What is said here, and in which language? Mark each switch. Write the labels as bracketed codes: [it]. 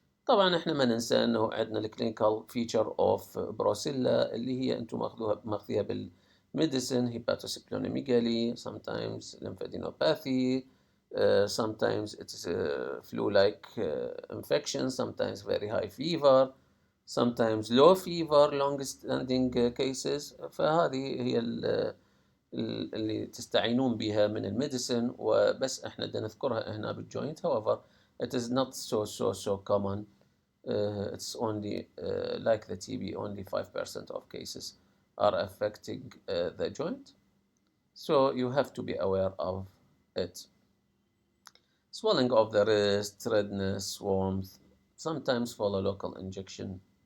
[ar] طبعا احنا ما ننسى انه عندنا الكلينيكال فيتشر اوف بروسيلا اللي هي انتم ماخذيها بالميديسن، [en] hepatosplenomegaly, sometimes lymphadenopathy, sometimes it's flu-like infection, sometimes very high fever, sometimes low fever, long-standing cases. [ar] فهذه هي اللي تستعينون بها من الميديسن، وبس احنا بدنا نذكرها هنا بالجوينت. [en] however it is not so common. It's only like the TB, only 5% of cases are affecting the joint, so you have to be aware of it. Swelling of the wrist, redness, warmth, sometimes follow local injection.